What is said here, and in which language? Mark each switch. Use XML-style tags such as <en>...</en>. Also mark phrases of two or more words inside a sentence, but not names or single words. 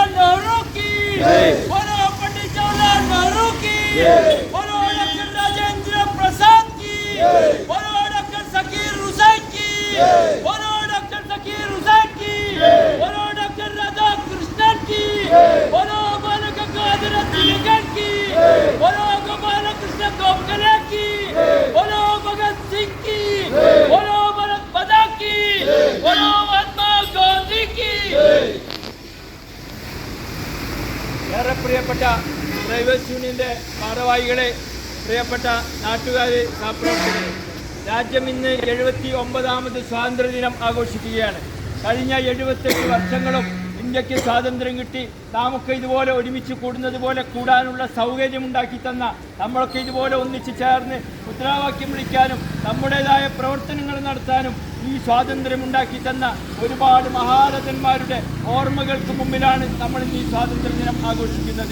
<hi>नेहरू की, बोलो पंडित जवाहरलाल नेहरू की, बोलो डॉक्टर राजेंद्र प्रसाद की, बोलो डॉक्टर जाकिर हुसैन की, बोलो डॉक्टर जाकिर हुसैन की, बोलो डॉक्टर राधा कृष्णन की, बोलो बालगंगाधर तिलक की, बोलो गोपाल कृष्ण गोखले की, बोलो भगत सिंह की, बोलो भारत माता की, बोलो महात्मा गांधी की.</hi> <ml>ഏറെ പ്രിയപ്പെട്ട ഡ്രൈവേഴ്സ് യൂണിയന്റെ ഭാരവാഹികളെ, പ്രിയപ്പെട്ട നാട്ടുകാരെ, സഹപ്രവർത്തകരെ, രാജ്യം ഇന്ന് 79ാമത് സ്വാതന്ത്ര്യദിനം ആഘോഷിക്കുകയാണ്. കഴിഞ്ഞ 78 വർഷങ്ങളും ഇന്ത്യക്ക് സ്വാതന്ത്ര്യം കിട്ടി നാമൊക്കെ ഇതുപോലെ ഒരുമിച്ച് കൂടുന്നത് പോലെ കൂടാനുള്ള സൗകര്യമുണ്ടാക്കി തന്ന, നമ്മളൊക്കെ ഇതുപോലെ ഒന്നിച്ച് ചേർന്ന് മുദ്രാവാക്യം വിളിക്കാനും നമ്മുടേതായ പ്രവർത്തനങ്ങൾ നടത്താനും ഈ സ്വാതന്ത്ര്യം ഉണ്ടാക്കി തന്ന ഒരുപാട് മഹാരഥന്മാരുടെ ഓർമ്മകൾക്ക് മുമ്പിലാണ് നമ്മൾ ഇന്ന് ഈ സ്വാതന്ത്ര്യ ദിനം ആഘോഷിക്കുന്നത്.</ml>